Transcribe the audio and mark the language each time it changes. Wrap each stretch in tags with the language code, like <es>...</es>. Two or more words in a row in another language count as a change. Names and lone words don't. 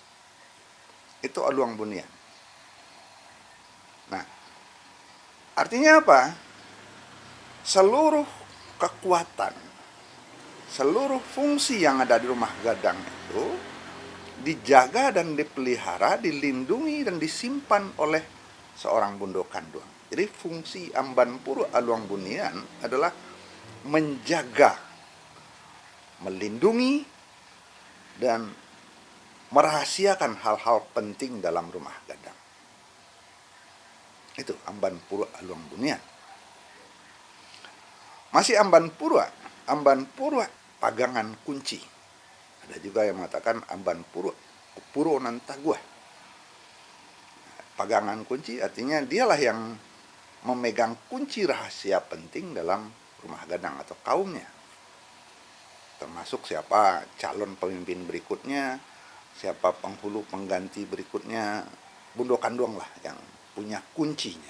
<id>Itu aluang bunian. Nah, artinya apa? Seluruh kekuatan, seluruh fungsi yang ada di rumah gadang itu dijaga dan dipelihara, dilindungi dan disimpan oleh seorang bondo kanduang. Jadi fungsi amban purwa aluang bunian adalah menjaga, melindungi, dan merahasiakan hal-hal penting dalam rumah gadang. Itu amban purwa aluang bunian. Masih amban purwa pagangan kunci. Ada juga yang mengatakan amban purwa puro nan taguah. Pagangan kunci artinya dialah yang memegang kunci rahasia penting dalam rumah gadang atau kaumnya. Termasuk siapa calon pemimpin berikutnya, siapa penghulu pengganti berikutnya, bondo kanduang lah yang punya kuncinya.</id>